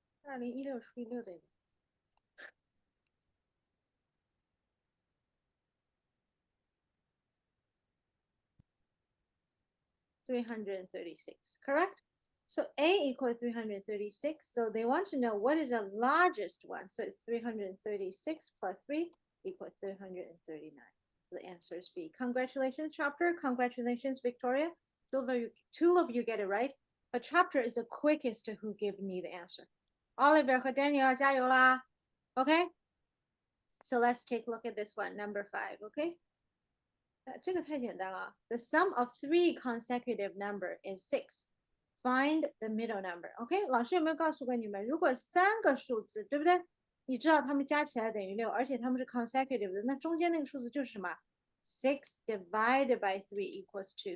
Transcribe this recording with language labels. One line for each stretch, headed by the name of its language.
Chinese: 2016除以6等于 336, correct?
English: So A equals 336. So they want to know what is the largest one. So it's 336 plus 3 equals 339. The answer is B. Congratulations, Chapter. Congratulations, Victoria. Two of you get it right. But Chapter is the quickest who gave me the answer. Oliver 和 Daniel 加油啦. Okay? So let's take a look at this one, number 5.
Chinese: Okay? 这个太简单了。
English: The sum of 3 consecutive number is 6. Find the middle number.
Chinese: OK， 老师有没有告诉过你们，如果3个数字，对不对？你知道它们加起来等于6，而且它们是 consecutive 的，那中间那个数字就是什么？ 6 divided by 3 equals 2.